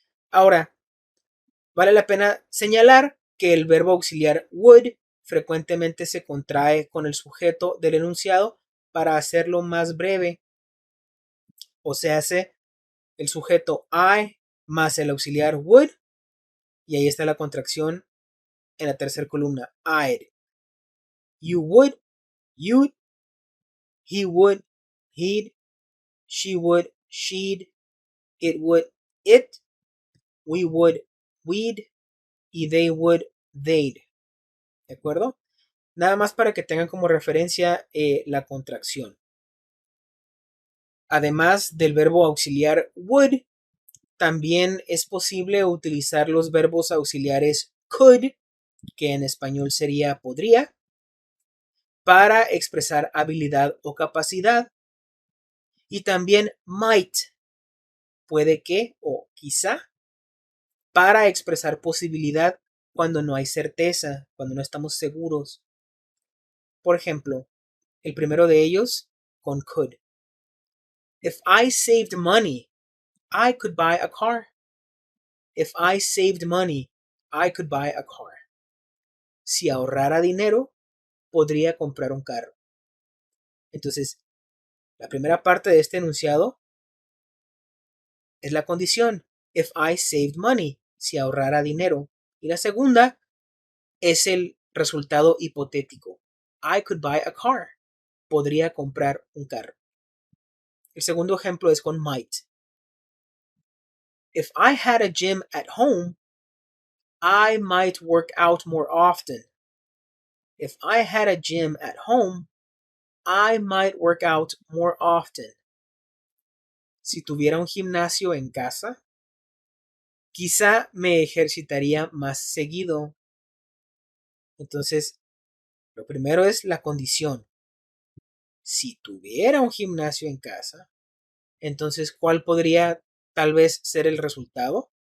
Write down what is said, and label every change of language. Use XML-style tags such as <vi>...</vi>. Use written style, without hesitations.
<es>Ahora, vale la pena señalar que el verbo auxiliar would frecuentemente se contrae con el sujeto del enunciado para hacerlo más breve. O se hace el sujeto I más el auxiliar would, y ahí está la contracción en la tercera columna, I'd.</es> <en>You would, you'd, he would, he'd, she would, she'd, it would, it, we would, we'd, y they would, they'd.</en> <es>¿De acuerdo? Nada más para que tengan como referencia la contracción. Además del verbo auxiliar would, también es posible utilizar los verbos auxiliares could, que en español sería podría, para expresar habilidad o capacidad. Y también might, puede que o quizá, para expresar posibilidad cuando no hay certeza, cuando no estamos seguros. Por ejemplo, el primero de ellos con could.</es> <en>If I saved money, I could buy a car. If I saved money, I could buy a car.</en> <es>Si ahorrara dinero, podría comprar un carro. Entonces, la primera parte de este enunciado es la condición.</es> <en>If I saved money,</en> <es>si ahorrara dinero. Y la segunda es el resultado hipotético.</es> <en>I could buy a car.</en> <es>Podría comprar un carro. El segundo ejemplo es con might.</es> <en>If I had a gym at home, I might work out more often. If I had a gym at home, I might work out more often.</en> <es>Si tuviera un gimnasio en casa, quizá me ejercitaría más seguido. Entonces, lo primero es la condición. Si tuviera un gimnasio en casa, entonces, ¿cuál podría tal vez ser el resultado?</es>